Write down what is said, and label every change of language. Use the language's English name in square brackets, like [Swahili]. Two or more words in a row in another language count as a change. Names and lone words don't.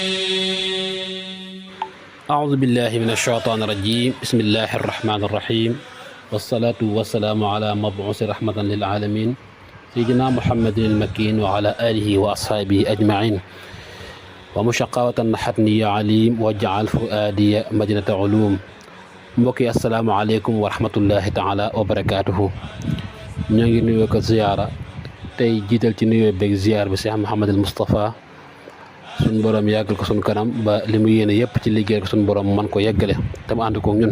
[Arabic] أعوذ بالله من الشيطان الرجيم. بسم الله الرحمن الرحيم، والصلاة والسلام على مبعوث رحمة للعالمين سيدنا محمد المكين وعلى آله وأصحابه أجمعين. ومشقاوة نحتني يا عليم وجعل فؤادي مدينة علوم. mbokki السلام عليكم ورحمة الله تعالى وبركاته. [Wolof] ñoo ngi nuyoo ko ziyaara tey jiital ci nuyoo beeg ziyaar bi Cheikh Mouhamadul Moustapha suñ borom yàggal ko suñ kanam ba li mu yéene yëpp ci liggéey ko suñ borom man ko yeggale te mu ànd ko ñun.